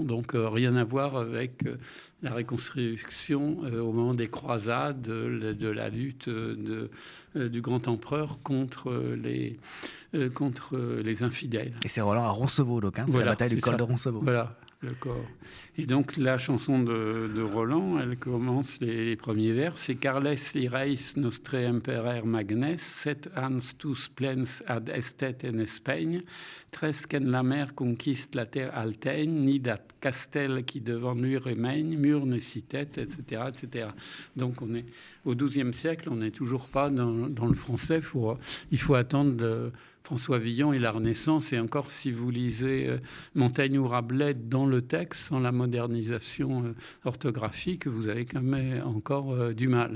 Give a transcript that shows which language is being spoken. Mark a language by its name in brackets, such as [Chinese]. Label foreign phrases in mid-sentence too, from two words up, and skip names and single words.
[French] Donc rien à voir avec la reconstruction au moment des croisades, de la lutte du grand empereur contre les infidèles. Et c'est Roland à Roncevaux, donc, c'est la bataille du col de Roncevaux. Voilà, le corps. Et donc la chanson de Roland, elle commence les premiers vers, c'est [Old French] Carles lireis nostre emperer magnes, set ans tous plens ad estet en Espagne, tresquen la mer conquiste la terre alteigne, ni dat castel qui devant lui remagne, mur ne citet, etc., etc. [French] Donc on est au XIIe siècle, on n'est toujours pas dans le français. Il faut attendre François Villon et la Renaissance, et encore si vous lisez Montaigne ou Rabelais dans le texte, sans la modernisation orthographique, vous avez quand même encore du mal.